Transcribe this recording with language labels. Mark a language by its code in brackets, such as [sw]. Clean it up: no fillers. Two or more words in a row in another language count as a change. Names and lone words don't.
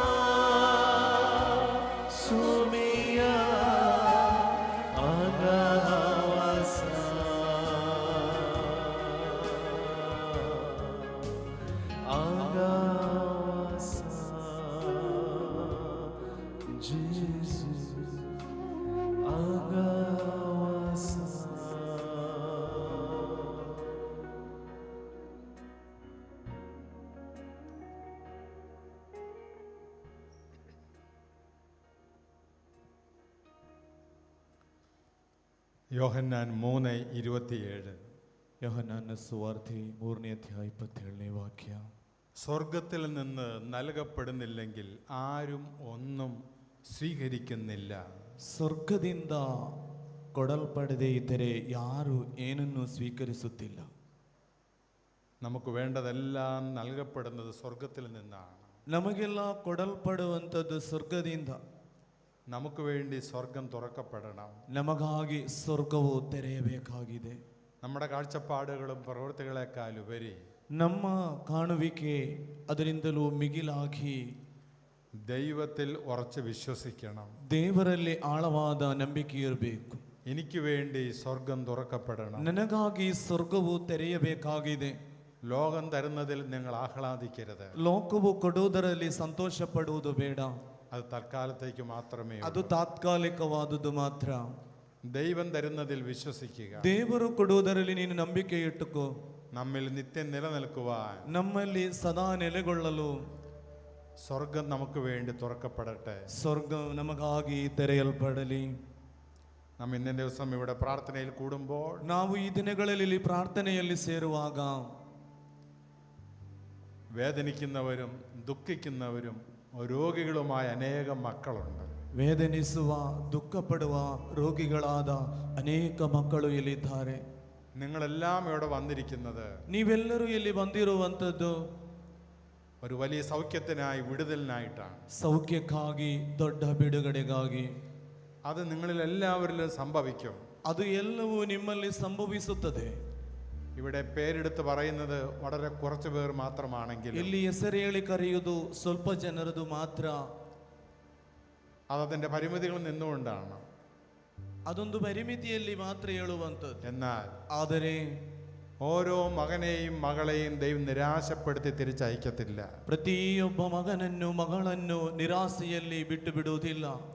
[ml] सोमिया, आंगावासा आंगावासा जेसू आंगावासा. യോഹന്നാൻ 3:27 യോഹന്നാന്റെ സുവാർത്തെ 3:27 വാക്യ. സ്വർഗത്തിൽ നിന്ന് നൽകപ്പെടുന്നില്ലെങ്കിൽ ആരും ഒന്നും ಸ್ವೀಕರಿಸುന്നിಲ್ಲ. [kn] ಸ್ವರ್ಗದಿಂದ ಕೊಡಲ್ಪಡದೆ ಇದ್ದರೆ ಯಾರು ಏನನ್ನು ಸ್ವೀಕರಿಸುತ್ತಿಲ್ಲ. [ml] നമുക്ക് വേണ്ടതെല്ലാം നൽകപ്പെടുന്നത് സ്വർഗത്തിൽ നിന്നാണ്. [kn] ನಮಗೆಲ್ಲ ಕೊಡಲ್ಪಡುವಂಥದ್ದು ಸ್ವರ್ಗದಿಂದ. [ml] നമുക്ക് വേണ്ടി സ്വർഗം തുറക്കപ്പെടണം. [kn] ನಮಗಾಗಿ ಸ್ವರ್ಗವು ತೆರೆಯಬೇಕಾಗಿದೆ. [ml] നമ്മുടെ കാഴ്ചപ്പാടുകളും പ്രവൃത്തികളെക്കാൾ ഉപരി [kn] ನಮ್ಮ ಕಾಣುವಿಕೆ ಅದರಿಂದಲೂ ಮಿಗಿಲಾಗಿ [ml] ദൈവത്തിൽ ഉറച്ച് വിശ്വസിക്കണം. [kn] ದೇವರಲ್ಲಿ ಆಳವಾದ ನಂಬಿಕೆ ಇರಬೇಕು. [ml] എനിക്ക് വേണ്ടി സ്വർഗം തുറക്കപ്പെടണം. [kn] ನನಗಾಗಿ ಸ್ವರ್ಗವು ತೆರೆಯಬೇಕಾಗಿದೆ. [ml] ലോകം തരുന്നതിൽ നിങ്ങൾ ആഹ്ലാദിക്കരുത്. [kn] ಲೋಕವು ಕೊಡುವುದರಲ್ಲಿ ಸಂತೋಷ ಪಡುವುದು ಬೇಡ. [ml] അത് തൽക്കാലത്തേക്ക് മാത്രമേ [kn] ಅದು ತಾತ್ಕಾಲಿಕವಾದುದು ಮಾತ್ರ. [ml] ദൈവം തരുന്നതിൽ വിശ്വസിക്കുക. [kn] ದೇವರು ಕೊಡುವುದರಲ್ಲಿ ನೀನು ನಂಬಿಕೆ ಇಟ್ಟುಕೋ. [ml] നമ്മിൽ നിത്യം നിലനിൽക്കുവാൻ [kn] ನಮ್ಮಲ್ಲಿ ಸದಾ ನೆಲೆಗೊಳ್ಳಲು [ml] സ്വർഗം നമുക്ക് വേണ്ടി തുറക്കപ്പെടട്ടെ. [kn] ಸ್ವರ್ಗ ನಮಗಾಗಿ ತೆರೆಯಲ್ಪಡಲಿ. [ml] നാം ഇന്നേ ദിവസം ഇവിടെ പ്രാർത്ഥനയിൽ കൂടുമ്പോൾ [kn] ನಾವು ಈ ದಿನಗಳಲ್ಲಿ ಪ್ರಾರ್ಥನೆಯಲ್ಲಿ ಸೇರುವಾಗ [ml] വേദനിക്കുന്നവരും ദുഃഖിക്കുന്നവരും രോഗികളുമായ അനേകം മക്കളുണ്ട്. [kn] ವೇದನಿಸುವ ದುಃಖಪಡುವ ರೋಗಿಗಳಾದ ಅನೇಕ ಮಕ್ಕಳು ಇಲ್ಲಿದ್ದಾರೆ. [ml] നിങ്ങളെല്ലാം ഇവിടെ വന്നിരിക്കുന്നത് [kn] ನೀವೆಲ್ಲರೂ ಇಲ್ಲಿ ಬಂದಿರುವಂಥದ್ದು [ml] ഒരു വലിയ സൗഖ്യത്തിനായി, വിടുതലിനായിട്ടാണ്. [kn] ಸೌಖ್ಯಕ್ಕಾಗಿ, ದೊಡ್ಡ ಬಿಡುಗಡೆಗಾಗಿ. [ml] അത് നിങ്ങളിൽ എല്ലാവരിലും സംഭവിക്കും. [kn] ಅದು ಎಲ್ಲವೂ ನಿಮ್ಮಲ್ಲಿ ಸಂಭವಿಸುತ್ತದೆ. [ml] ഇവിടെ പേരെടുത്ത് പറയുന്നത് വളരെ കുറച്ചു പേർ മാത്രമാണെങ്കിൽ [kn] ಇಲ್ಲಿ ಹೆಸರು ಹೇಳಿ ಕರೆಯುವುದು ಸ್ವಲ್ಪ ಜನರದು ಮಾತ್ರ. [ml] അതതിൻ്റെ പരിമിതികളിൽ നിന്നുകൊണ്ടാണ്. [kn] ಅದೊಂದು ಪರಿಮಿತಿಯಲ್ಲಿ ಮಾತ್ರ ಹೇಳುವಂಥದ್ದು. [ml] എന്നാൽ [kn] ಆದರೆ [ml] ഓരോ മകനെയും മകളെയും ദൈവം നിരാശപ്പെടുത്തി തിരിച്ചയക്കത്തില്ല. [kn] ಪ್ರತಿಯೊಬ್ಬ ಮಗನನ್ನು ಮಗಳನ್ನು ನಿರಾಸೆಯಲ್ಲಿ ಬಿಟ್ಟು ಬಿಡುವುದಿಲ್ಲ.